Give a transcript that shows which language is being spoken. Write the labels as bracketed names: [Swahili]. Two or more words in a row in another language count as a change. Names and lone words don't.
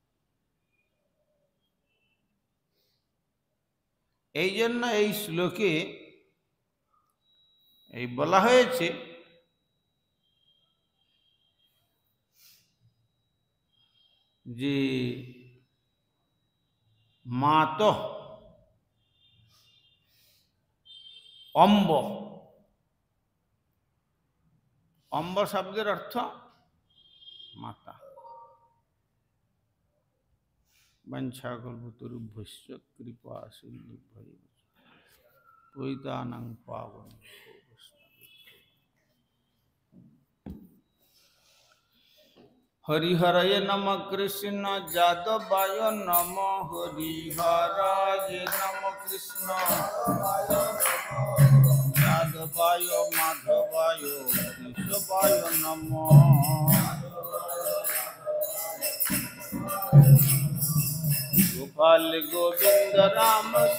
[Bangla] এই জন্য এই শ্লোকে এই বলা হয়েছে যে [Sanskrit] মাত অম্ব। [Bangla] অম্ব শব্দের অর্থ মাতা। [Sanskrit] বঞ্ছাকল্পতরুভ্যশ্চ কৃপা সিন্ধুভ্যৈব পতিতানাং পাবনেভ্যো বৈষ্ণবেভ্যো हरिहरये नम कृष्ण जादवाय नम हरिहराय नम कृष्ण जादवाय माधवाय केशवाय नमः गोपाल गोविंद राम